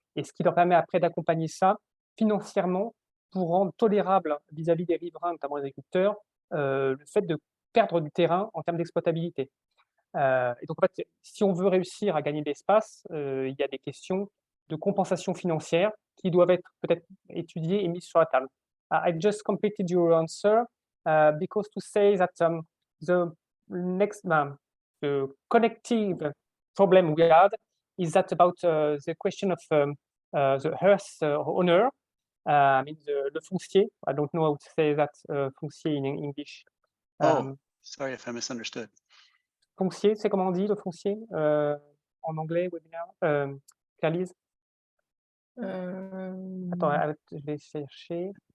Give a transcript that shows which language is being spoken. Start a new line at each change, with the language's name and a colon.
French: Et ce qui leur permet après d'accompagner ça financièrement pour rendre tolérable vis-à-vis des riverains, notamment les agriculteurs, le fait de perdre du terrain en termes d'exploitabilité. Et donc, en fait, si on veut réussir à gagner de l'espace, il y a des questions de compensation financière qui doivent être peut-être étudiées et mises sur la table.
English: I just completed your answer because to say that the next the connective problem we had is that about the question of the earth owner, I mean le foncier. I don't know how to say that foncier in English. Oh, sorry if I misunderstood.
French: Foncier, c'est comment on dit le foncier en anglais, webinaire Claire Lyse Attends, je vais chercher.